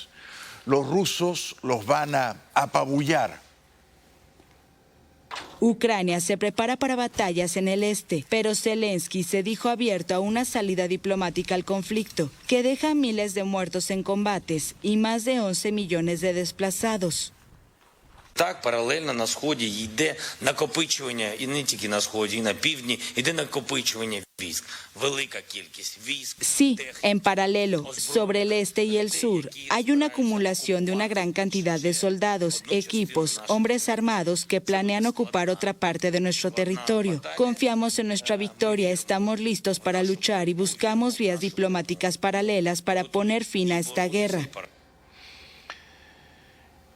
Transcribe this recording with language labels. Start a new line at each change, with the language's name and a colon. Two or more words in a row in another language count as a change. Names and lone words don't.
Spanish: Los rusos los van a apabullar. Ucrania se prepara para batallas en el este, pero Zelensky se dijo abierto a una salida diplomática al conflicto, que deja miles de muertos en combates y más de 11 millones de desplazados.
Ukrainian: Так, паралельно на Сході йде накопичування, і не тільки на Сході, і на Півдні, йде накопичування військ. Велика кількість військ.
Spanish: Sí, en paralelo, sobre el este y el sur, hay una acumulación de una gran cantidad de soldados, equipos, hombres armados que planean ocupar otra parte de nuestro territorio. Confiamos en nuestra victoria, estamos listos para luchar y buscamos vías diplomáticas paralelas para poner fin a esta guerra.